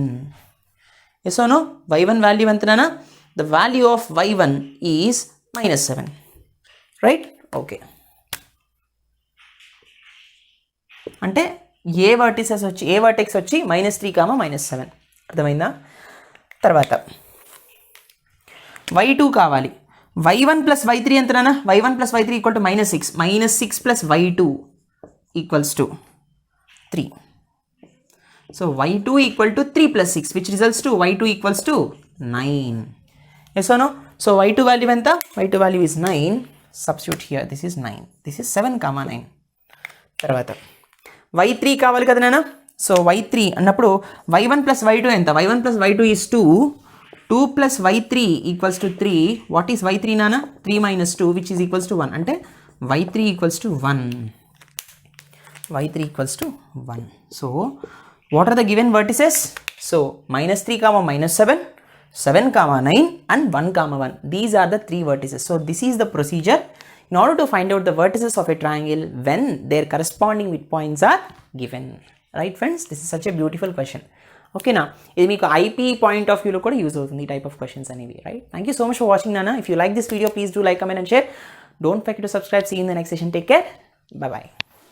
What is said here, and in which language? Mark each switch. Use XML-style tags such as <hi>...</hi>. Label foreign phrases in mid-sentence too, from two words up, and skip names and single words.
<en>yes no? y1 value ఎంతనా? the value of y1 is -7. right? okay,</en> <te>అంటే</te> <en>A vertex</en> <te>వచ్చి -3, -7. అర్థమైందా? తర్వాత y2 కావాలి. y1 + y3 ఎంతనా? y1 + y3 = -6. -6 + y2 = 3.</te> <en>సో y2 = 3 + 6 which results to y2 = 9. Yes or no? So y2 value ఎంత? y2 value is 9. Substitute here. This is 9. This is 7, 9.</en> <te>తర్వాత y3 కావాలి కదా నాన్న. సో y3 అన్నప్పుడు y1 + y2 ఎంత? y1 + y2 is 2. 2 + y3 = 3.</te> <en>What is y3 నాన్న? 3 - 2 which is equals to 1.</en> <te>అంటే y3 = 1. y3 = 1.</te> <en>So what are the given vertices? So -3, -7, 7, 9 and 1, 1. These are the 3 vertices. So this is the procedure. in order to find out the vertices of a triangle when their corresponding midpoints are given. Right friends, this is such a beautiful question.</en> <te>ఓకేనా, ఇది మీకు</te> <en>IP point of viewలో</en> <te>కూడా యూజ్ అవుతుంది ఈ</te> <en>type of questions</en> <te>అనేవి.</te> <en>right, thank you so much for watching నానా. if you like this video please do like, comment and share. don't forget to subscribe. see in the next session. take care. bye bye.</en>